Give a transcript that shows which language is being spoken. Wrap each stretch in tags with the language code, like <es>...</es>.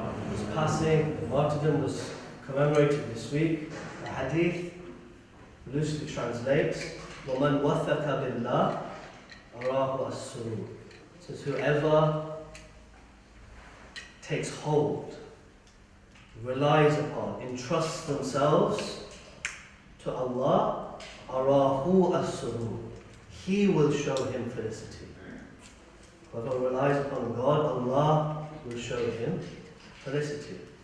<en>His passing, the martyrdom, was commemorated this week. The hadith loosely translates,</en> <ar>وَمَنْ وَثَقَ بِاللَّهِ أَرَاهُ السُّرُورُ.</ar> <en>It says, whoever takes hold, relies upon, entrusts themselves to Allah,</en> <ar>أَرَاهُ السُّرُورُ.</ar> <en>He will show him felicity. Whoever relies upon God, Allah will show him felicity.</en>